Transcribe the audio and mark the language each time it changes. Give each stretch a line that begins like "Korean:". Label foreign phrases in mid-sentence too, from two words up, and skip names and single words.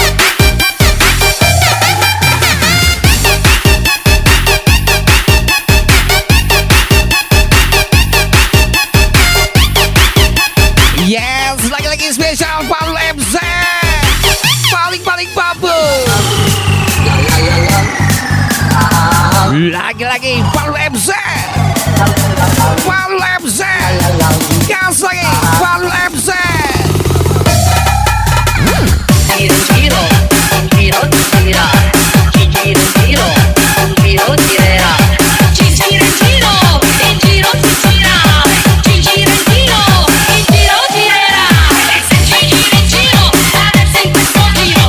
Indonesian: Yes, lagi-lagi spesial Palu MZ paling babu. Lagi-lagi Palu MZ gas lagi Palu MZ.
Italian: Giro, giro, giro, gira. Giro, giro, giro, girerà. Giro, giro, il giro si gira. Giro, giro, il giro girerà. E se ci gira in giro, adesso in questo giro.